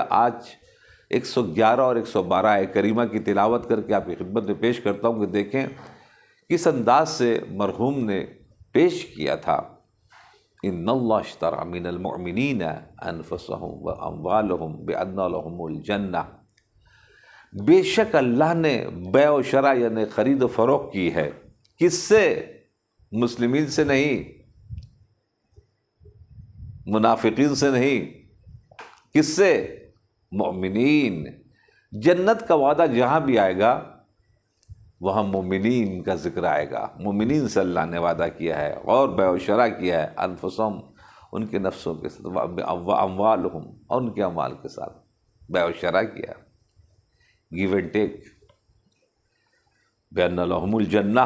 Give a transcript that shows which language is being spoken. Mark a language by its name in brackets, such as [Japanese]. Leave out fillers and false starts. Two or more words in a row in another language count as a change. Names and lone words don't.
[Urdu] آج 111 اور 112 آیت کریمہ کی تلاوت کر کے آپ کی خدمت میں پیش کرتا ہوں کہ دیکھیں کس انداز سے مرحوم نے پیش کیا تھا۔ [Arabic] ان اللہ اشتری من المؤمنین انفسهم واموالهم بان لهم الجنہ، [Urdu] بے شک اللہ نے بیع و شرع یعنی خرید و فروخت کی ہے، کس سے؟ مسلمین سے نہیں، منافقین سے نہیں، کس سے؟ مومنین۔ جنت کا وعدہ جہاں بھی آئے گا وہاں مومنین کا ذکر آئے گا، مومنین سے اللہ نے وعدہ کیا ہے، اور بیع و شرع کیا ہے، انفسهم ان کے نفسوں کے ساتھ، اموالہم اور ان کے اموال کے ساتھ بیع و شرع کیا ہے، [English] give and take, [Arabic] بأن لہم الجنہ۔